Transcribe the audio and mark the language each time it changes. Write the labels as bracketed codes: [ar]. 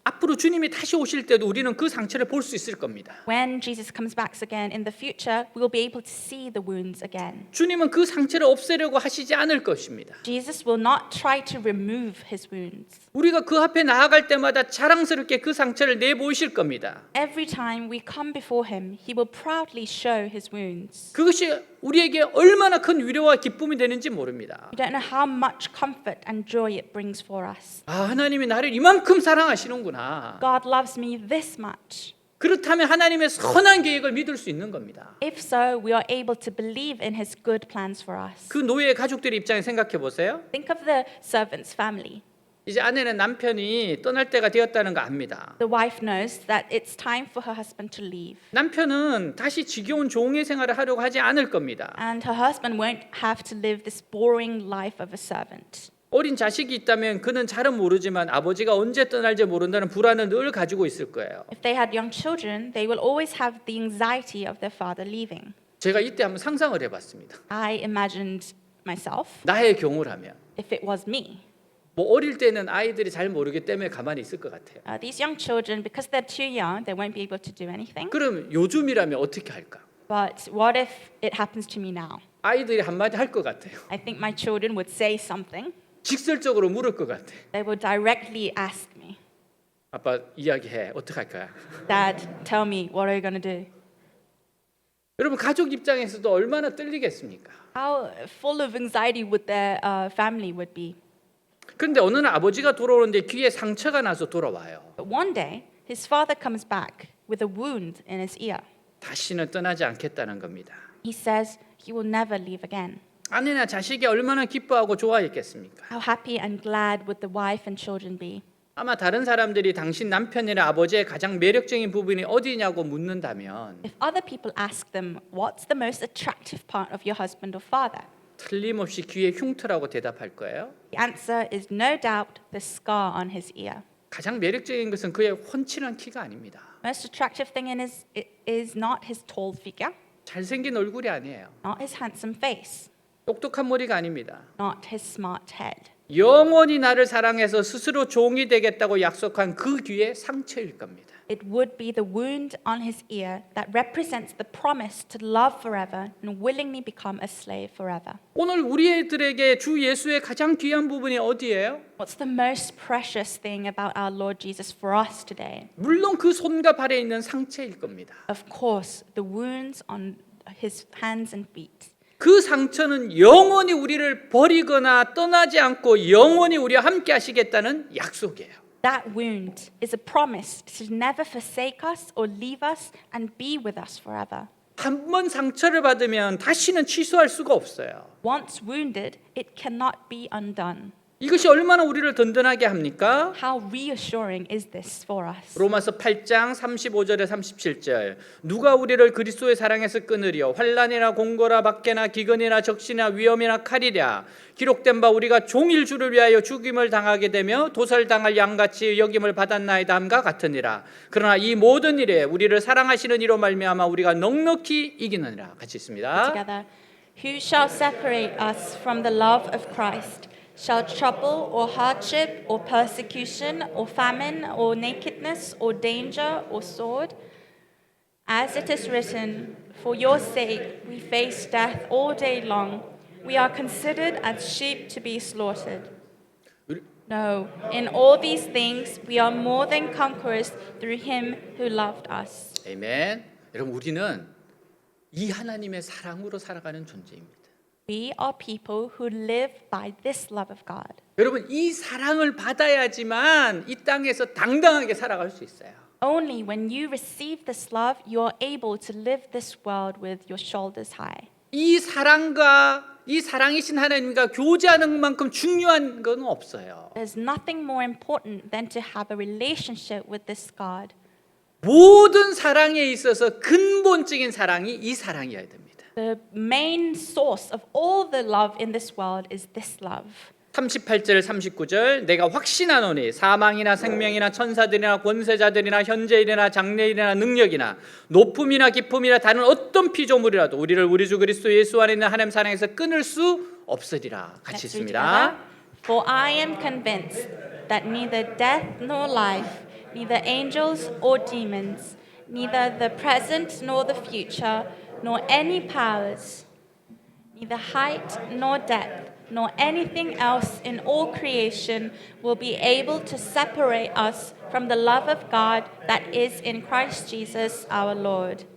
[ko] 앞으로 주님이 다시 오실 때도 우리는 그 상처를 볼 수 있을 겁니다. [en] When Jesus comes back again in the future, we will be able to see the wounds again. [ko] 주님은 그 상처를 없애려고 하시지 않을 것입니다. [en] Jesus will not try to remove his wounds. [ko] 우리가 그 앞에 나아갈 때마다 자랑스럽게 그 상처를 내보이실 겁니다. [en] Every time we come before him, he will proudly show his wounds. [ko] 그것이 우리에게 얼마나 큰 위로와 기쁨이 되는지 모릅니다. [en] We don't know how much comfort and joy it brings for us. [ko] 아, 하나님이 나를 이만큼 사랑하시는구나. [en] God loves me this much. [ko] 그렇다면 하나님의 선한 계획을 믿을 수 있는 겁니다. [en] If so, we are able to believe in his good plans for us. [ko] 그 노예의 가족들의 입장에 생각해 보세요. [en] Think of the servant's family. [ko] 이제 아내는 남편이 떠날 때가 되었다는 거 압니다. [en] The wife knows that it's time for her husband to leave. [ko] 남편은 다시 지겨운 종의 생활을 하려고 하지 않을 겁니다. [en] And her husband won't have to live this boring life of a servant. [ko] 어린 자식이 있다면 그는 잘은 모르지만 아버지가 언제 떠날지 모른다는 불안을 늘 가지고 있을 거예요. [en] If they had young children, they will always have the anxiety of their father leaving. [ko] 제가 이때 한번 상상을 해봤습니다. [en] I imagined myself [ko] 나의 경우라면 [en] if it was me. [ko] 뭐 어릴 때는 아이들이 잘 모르기 때문에 가만히 있을 것 같아요. [en] These young children, because they're too young, they won't be able to do anything. [ko] 그럼 요즘이라면 어떻게 할까? [en] But what if it happens to me now? [ko] 아이들이 한마디 할 것 같아요. [en] I think my children would say something. [ko] 직설적으로 물을 것 같아. [en] They will directly ask me, [ko] 아빠 이야기해. 어떻게 할 거야? [en] Dad, tell me, what are you going to do? [ko] 여러분 가족 입장에서도 얼마나 떨리겠습니까? [en] How full of anxiety would their family would be. [ko] 그런데 어느 날 아버지가 돌아오는데 귀에 상처가 나서 돌아와요. [en] But one day, his father comes back with a wound in his ear. [ko] 다시는 떠나지 않겠다는 겁니다. [en] He says he will never leave again. [ko] 아내나 자식이 얼마나 기뻐하고 좋아했겠습니까? [en] How happy and glad would the wife and children be? [ko] 아마 다른 사람들이 당신 남편이나 아버지의 가장 매력적인 부분이 어디냐고 묻는다면 [en] If other people ask them, what's the most attractive part of your husband or father? [ko] 틀림없이 귀에 흉터라고 대답할 거예요. [en] The answer is no doubt the scar on his ear. [ko] 가장 매력적인 것은 그의 훤칠한 키가 아닙니다. [en] Most attractive thing is not his tall figure, [ko] 잘생긴 얼굴이 아니에요. [en] not his handsome face, [ko] 똑똑한 머리가 아닙니다. [en] not his smart head. [ko] 영원히 나를 사랑해서 스스로 종이 되겠다고 약속한 그 귀의 상처일 겁니다. [en] It would be the wound on his ear that represents the promise to love forever and willingly become a slave forever. [ko] 오늘 우리들에게 주 예수의 가장 귀한 부분이 어디예요? [en] What's the most precious thing about our Lord Jesus for us today? [ko] 물론 그 손과 발에 있는 상처일 겁니다. [en] Of course, the wounds on his hands and feet. [ko] 그 상처는 영원히 우리를 버리거나 떠나지 않고 영원히 우리와 함께 하시겠다는 약속이에요. [en] That wound is a promise to never forsake us or leave us and be with us forever. [ko] 한 번 상처를 받으면 다시는 취소할 수가 없어요. [en] Once wounded, it cannot be undone. [ko] 이것이 얼마나 우리를 든든하게 합니까? [en] How reassuring is this for us? [ko] 로마서 8장 35절에 37절 누가 우리를 그리스도의 사랑에서 끊으리요 환난이나 공고나 박해나 기근이나 적신이나 위험이나 칼이랴 기록된 바 우리가 종일 주를 위하여 죽임을 당하게 되며 도살당할 양같이 여김을 받았나이다 함과 같으니라. 그러나 이 모든 일에 우리를 사랑하시는 이로 말미암아 우리가 넉넉히 이기느니라. 같이 있습니다. [en] Together, who shall separate us from the love of Christ? Shall trouble or hardship or persecution or famine or nakedness or danger or sword? As it is written, for your sake we face death all day long. We are considered as sheep to be slaughtered. No, in all these things we are more than conquerors through him who loved us. [ko] 아멘. 여러분 우리는 이 하나님의 사랑으로 살아가는 존재입니다. [en] We are people who live by this love of God. [ko] 여러분 이 사랑을 받아야지만 이 땅에서 당당하게 살아갈 수 있어요. [en] Only when you receive this love, you are able to live this world with your shoulders high. [ko] 이 사랑이신 하나님과 교제하는 것만큼 중요한 건 없어요. [en] There's nothing more important than to have a relationship with this God. [ko] 모든 사랑에 있어서 근본적인 사랑이 이 사랑이어야 됩니다. [en] The main source of all the love in this world is this love. [ko] 38절 39절 내가 확신하노니 사망이나 생명이나 천사들이나 권세자들이나 현재일이나 장래일이나 능력이나 높음이나 깊음이나 다른 어떤 피조물이라도 우리를 우리 주 그리스도 예수 안에 있는 하나님 사랑에서 끊을 수 없으리라. 같이 [en] Let's read [ko] 있습니다. [en] together. For I am convinced that neither death nor life, neither angels or demons, neither the present nor the future, nor any powers, neither height nor depth, nor anything else in all creation will be able to separate us from the love of God that is in Christ Jesus our Lord.